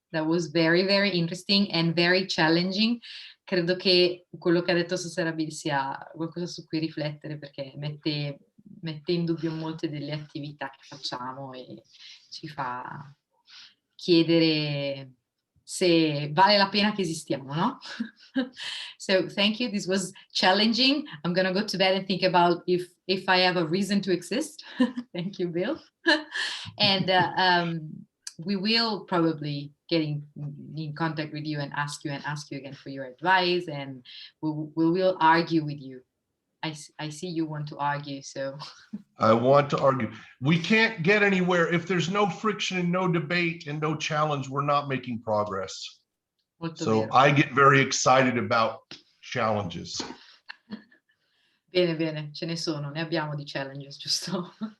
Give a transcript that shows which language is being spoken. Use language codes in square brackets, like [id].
[en] That was very, very interesting and very challenging. [it] Credo che quello che ha detto stasera Bill sia qualcosa su cui riflettere, perché mette in dubbio molte delle attività che facciamo e ci fa chiedere se vale la pena che esistiamo, no? [en] So thank you. This was challenging. I'm gonna go to bed and think about if I have a reason to exist. Thank you, Bill. And we will probably get in contact with you and ask you again for your advice, and we will argue with you. I see you want to argue, so. I want to argue. We can't get anywhere if there's no friction and no debate and no challenge. We're not making progress. [it] Molto [en] So [it] vero. [en] I get very excited about challenges. [it] Bene, bene, ce ne sono, ne abbiamo di challenges, giusto?